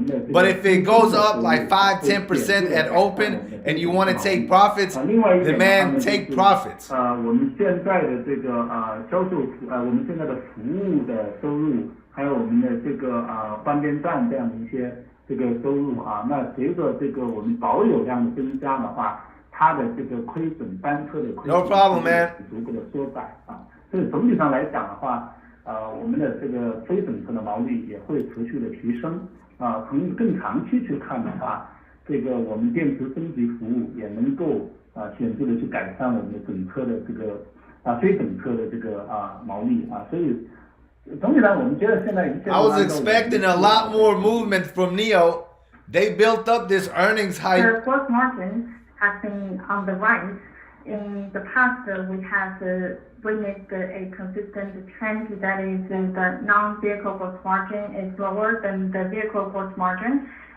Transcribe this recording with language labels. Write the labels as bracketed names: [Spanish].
[English] But if it goes up like 5-10% at open and you want to take profits, then man, take profits. [Chinese] 我们现在的这个销售我们现在的服务的收入，还有我们的这个换电站这样的一些这个收入啊，那随着这个我们保有量的增加的话，它的这个亏损单车的亏损 [English] No problem, man. [Chinese] 逐步的缩窄啊。所以总体上来讲的话，我们的这个非整车的毛利也会持续的提升啊。从更长期去看的话，这个我们电池升级服务也能够显著的去改善我们的整车的这个非整车的这个毛利啊。所以。 [English] I was expecting a lot more movement from NIO. They built up this earnings hype. The gross margin has been on the rise. In the past, we have witnessed a consistent trend that is the non-vehicle gross margin is lower than the vehicle gross margin.